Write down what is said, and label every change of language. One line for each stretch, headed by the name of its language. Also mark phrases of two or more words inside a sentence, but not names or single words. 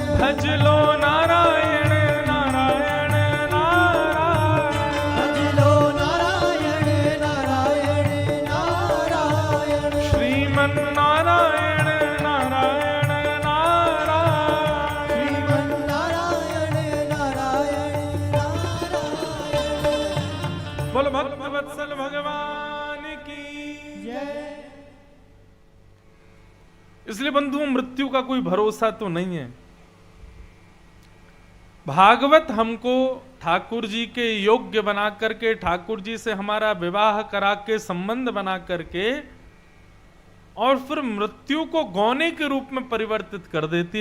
Hindi: भज लो नारायण नारायण नारायण, भज लो नारायण नारायण नारायण, श्रीमन नारायण नारायण नारायण, श्रीमन नारायण नारायण नारायण। बोल भक्त वत्सल भगवान की। जय। इसलिए बंधुओं मृत्यु का कोई भरोसा तो नहीं है। भागवत हमको ठाकुर जी के योग्य बना करके, ठाकुर जी से हमारा विवाह करा के, संबंध बना करके, और फिर मृत्यु को गौने के रूप में परिवर्तित कर देती है।